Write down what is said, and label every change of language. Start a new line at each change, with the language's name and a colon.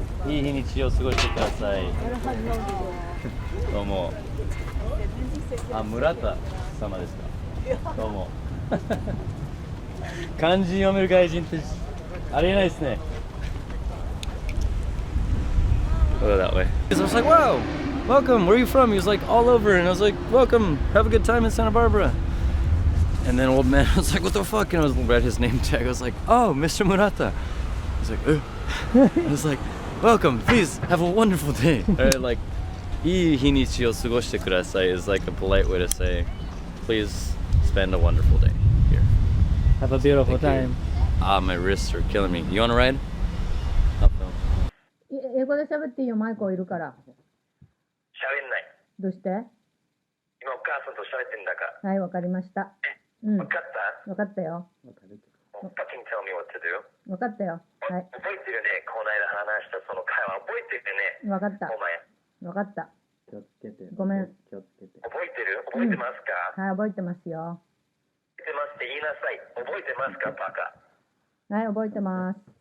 Japanese: いい日にちを過ごしてください。どうも。あ、村田様ですか？どうも。漢字読める外人ってありえないですね。
English: Go that way. I was like, wow, welcome, where are you from? He was like, all over. And I was like, welcome, have a good time in Santa Barbara. And then old man was like, what the fuck? And I was read his name tag. I was like, oh, Mr. Murata. I was like, I was like, welcome, please have a wonderful day. Like, いい日にちを過ごしてください is like a polite way to say, please spend a wonderful day here. Have a beautiful time. Ah, my wrists are killing me. You want to ride?
Japanese: 英語で喋っていいよ、マイクいるから。喋んない。どうして？今お母さんと喋ってんだか。はい、わかりました。うん。わかった？わかったよ。
English: Fucking tell me what to do.
Japanese: わかったよ。はい。覚えてるね、この間話したその会話覚えてるね。わかった。お前。わかった。気をつけて。ごめん。気をつけて。覚えてる？覚えてますか？はい、覚えてますよ。覚えてますって言いなさい。覚えてますか、バカ。はい、覚えてます。